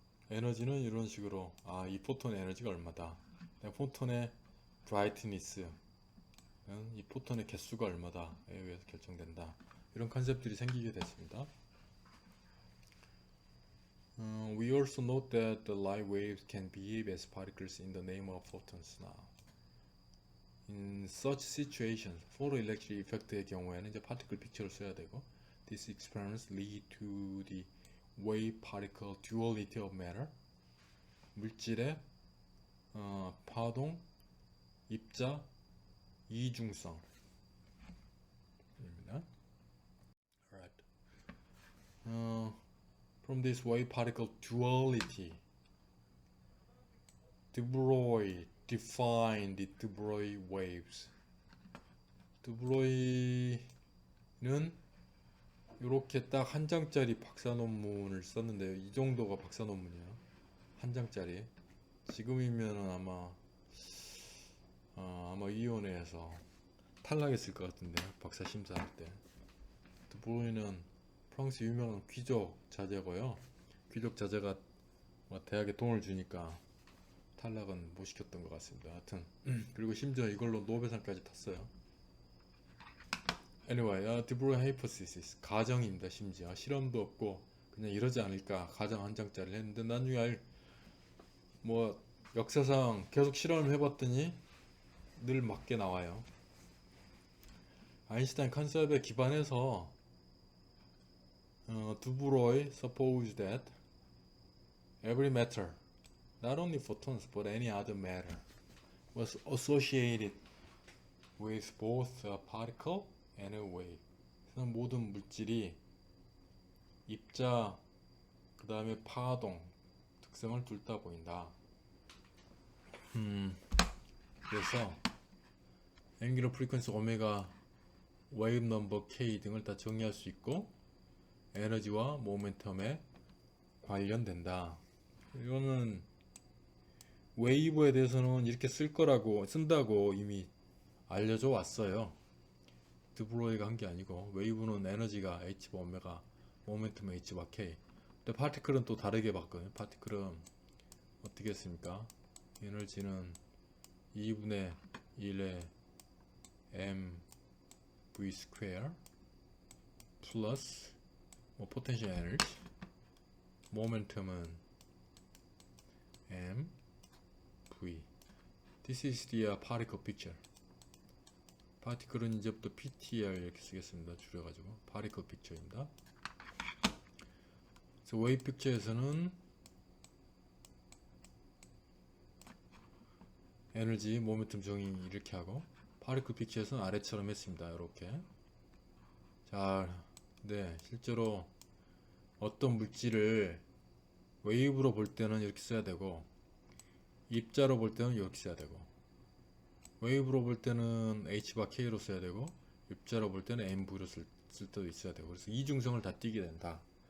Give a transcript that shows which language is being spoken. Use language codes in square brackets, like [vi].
[ko] 에너지는 이런 식으로 이 포톤의 에너지가 얼마다, 포톤의 브라이트니스, 이 포톤의 개수가 얼마다에 의해서 결정된다. 이런 컨셉들이 생기게 됐습니다. [en] We also note that the light waves can behave as particles in the name of photons now. In such situations, photoelectric effect [ko] 의 경우에는 이제 [en] particle picture를 [ko] 써야 되고, [en] these experiments lead to the wave-particle duality of matter. [ko] 물질의 파동, 입자, 이중성. 입니다. [en] Alright. From this wave-particle duality, de Broglie defined the de Broglie waves. [ko] de Broglie는 이렇게 딱 한 장짜리 박사 논문을 썼는데요. 이 정도가 박사 논문이에요. 한 장짜리. 지금이면 아마 위원회에서 탈락했을 것 같은데, 박사 심사할 때. de Broglie는 프랑스 유명한 귀족 자제고요. 귀족 자제가 대학에 돈을 주니까 탈락은 못 시켰던 것 같습니다. 하여튼 그리고 심지어 이걸로 노벨상까지 탔어요. [en] Anyway, [ko] de Broglie hypothesis 가정입니다. 심지어 실험도 없고 그냥 이러지 않을까 가정 한 장짜리를 했는데 나중에 뭐 역사상 계속 실험을 해봤더니 늘 맞게 나와요. 아인슈타인 컨셉에 기반해서 [en] de Broglie supposed that every matter, not only photons but any other matter, was associated with both a particle and a wave. [ko] 모든 물질이 입자 그 다음에 파동 특성을 둘 다 보인다. 그래서 앵귤러 프리퀀시 오메가, 웨이브 넘버 K 등을 다 정의할 수 있고 에너지와 모멘텀에 관련된다. 이거는 웨이브에 대해서는 이렇게 쓴다고 이미 알려져 왔어요. de Broglie가 한 게 아니고, 웨이브는 에너지가 H바 오메가, 모멘텀 H바 K. 근데 파티클은 또 다르게 봤거든요. 파티클은 어떻게 했습니까? 에너지는 2분의 1의 mv 스퀘어 플러스 potential energy, 모멘텀은 mv. [en] This is the particle picture. [ko] 파티클은 이제부터 PTR 이렇게 쓰겠습니다. 줄여가지고 particle picture입니다. 그래서 wave picture에서는 에너지, 모멘텀 정의 이렇게 하고, 파리크 픽처에서는 아래처럼 했습니다. 이렇게. 자, 네, 실제로 어떤 물질을 웨이브로 볼 때는 이렇게 써야 되고, 입자로 볼 때는 이렇게 써야 되고, 웨이브로 볼 때는 H바 K로 써야 되고, 입자로 볼 때는 MV로 쓸 때도 있어야 되고, 그래서 이중성을 다 띄게 된다.